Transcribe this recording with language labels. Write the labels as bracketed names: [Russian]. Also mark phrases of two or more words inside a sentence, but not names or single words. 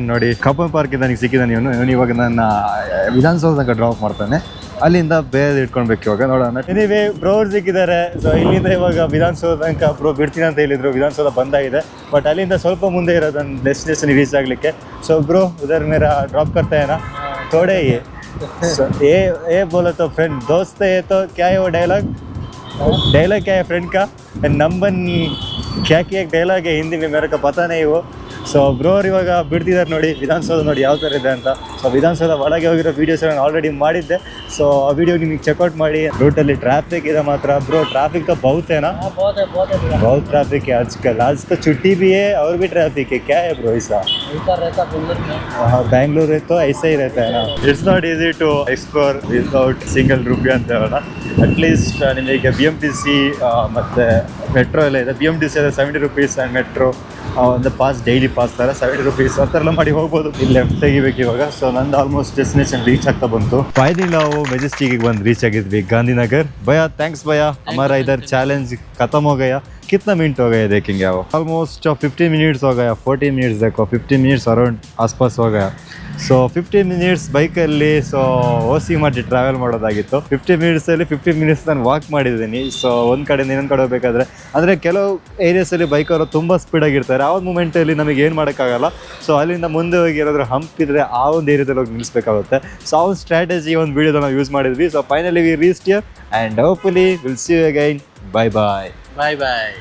[Kannada] ನೋಡಿ, ಕಬ್ಬನ್ ಪಾರ್ಕಿಂದ ನನಗೆ ಸಿಕ್ಕಿದ್ದಾನೆ ಇವನು ಇವಾಗ ನನ್ನ ವಿಧಾನಸೌಧ ತನಕ ಡ್ರಾಪ್ ಮಾಡ್ತಾನೆ. ಅಲ್ಲಿಂದ ಬೇರೆ ಇಟ್ಕೊಳ್ಬೇಕು ಇವಾಗ. ನೋಡೋಣ. [English] anyway, bro [Kannada] ಸಿಕ್ಕಿದ್ದಾರೆ. ಸೊ ಇಲ್ಲಿಂದ ಇವಾಗ ವಿಧಾನಸೌಧ ತನಕ ಬ್ರೋ ಬಿಡ್ತೀನಿ ಅಂತ ಹೇಳಿದ್ರು. ವಿಧಾನಸೌಧ ಬಂದಾಗಿದೆ. ಬಟ್ ಅಲ್ಲಿಂದ ಸ್ವಲ್ಪ ಮುಂದೆ ಇರೋದು ನನ್ನ [English] destination reach [Kannada] ಆಗಲಿಕ್ಕೆ. [English] so bro [Hindi] उधर मेरा ड्रॉप करते हैं ना थोड़े ये. ये बोलो तो फ्रेंड दोस्त है तो क्या है वो डायलॉग क्या है फ्रेंड का नंबर क्या एक डायलॉग है हिंदी में, मेरे को पता नहीं वो. [English] so bro [Kannada] ಅವ್ರು ಇವಾಗ ಬಿಡ್ತಿದ್ದಾರೆ. ನೋಡಿ ವಿಧಾನಸೌಧ ನೋಡಿ ಯಾವ ಥರ ಇದೆ ಅಂತ. ಸೊ ವಿಧಾನಸೌಧ ಒಳಗೆ ಹೋಗಿರೋ ವೀಡಿಯೋಸ್ ನಾನು ಆಲ್ರೆಡಿ ಮಾಡಿದ್ದೆ. ಸೊ ಆ ವಿಡಿಯೋ ನಿಮಗೆ ಚೆಕ್ಔಟ್ ಮಾಡಿ. ರೂಟಲ್ಲಿ ಟ್ರಾಫಿಕ್ ಇದೆ ಮಾತ್ರ ಬ್ರೋ. [Hindi] ಟ್ರಾಫिक तो बहुत है ना? बहुत ट्रैफिक है आजकल. आज तो छुट्टी भी है और भी ट्रैफिक है. क्या है ब्रो ऐसा? हाँ, बैंगलोर है तो ऐसा ही रहता है ना. [English] It's not easy to explore without single rupee [Kannada] ಅಂತ ಹೇಳೋಣ. ಅಟ್ಲೀಸ್ಟ್ ನಿಮಗೆ BMTC ಮತ್ತು ಮೆಟ್ರೋ ಎಲ್ಲ ಇದೆ. BMTC ಅಂದರೆ 70 [English] rupees and metro [Kannada] ಒಂದು ಪಾಸ್, [English] daily pass [Kannada] ಥರ 70 ರೂಪೀಸ್ ಆ ಥರ ಎಲ್ಲ ಮಾಡಿ ಹೋಗ್ಬೋದು. ಇಲ್ಲಿ ಲೆಫ್ಟ್ ತೆಗಿಬೇಕು ಇವಾಗ. ಸೊ ನಂದು [English] almost destination reach [Kannada] ಆಗ್ತಾ ಬಂತು. ಫೈನಲಿ ನಾವು ಮೆಜೆಸ್ಟಿಕ್ಗೆ ಬಂದು ರೀಚ್ ಆಗಿದ್ವಿ, ಗಾಂಧಿನಗರ್. [Hindi] भैया थैंक्स भैया. हमारा इधर चैलेंज खत्म हो गया. कितना मिनट हो गए देखेंगे आप? ऑलमोस्ट 15 मिनट्स हो गया. 14 मिनट्स देखो, 15 [English] minutes around [Hindi] आसपास हो गया. [Kannada] ಸೊ 15 ಮಿನಿಟ್ಸ್ ಬೈಕಲ್ಲಿ ಸೊ ಓಸಿ ಮಾಡಿ ಟ್ರಾವೆಲ್ ಮಾಡೋದಾಗಿತ್ತು. 15 ಮಿನಿಟ್ಸಲ್ಲಿ 15 ಮಿನಿಟ್ಸ್ ನಾನು ವಾಕ್ ಮಾಡಿದ್ದೀನಿ. ಸೊ ಒಂದು ಕಡೆಯಿಂದ ಇನ್ನೊಂದು ಕಡೆ ಹೋಗಬೇಕಾದ್ರೆ ಅಂದರೆ ಕೆಲವು ಏರಿಯಾಸಲ್ಲಿ ಬೈಕವರು ತುಂಬ ಸ್ಪೀಡಾಗಿರ್ತಾರೆ. ಆ ಒಂದು ಮೂಮೆಂಟಲ್ಲಿ ನಮಗೆ ಏನು ಮಾಡೋಕ್ಕಾಗಲ್ಲ. ಸೊ ಅಲ್ಲಿಂದ ಮುಂದೆ ಹೋಗಿ ಏನಾದರೂ ಹಂಪ್ ಇದ್ದರೆ ಆ ಒಂದು ಏರಿಯಾದಲ್ಲಿ ಹೋಗಿ ನಿಲ್ಲಿಸಬೇಕಾಗುತ್ತೆ. ಸೊ ಆ ಒಂದು ಸ್ಟ್ರಾಟಜಿ ಒಂದು ವೀಡಿಯೋದ ನಾವು ಯೂಸ್ ಮಾಡಿದ್ವಿ. [English] So finally we reached here and hopefully will see you again. bye bye.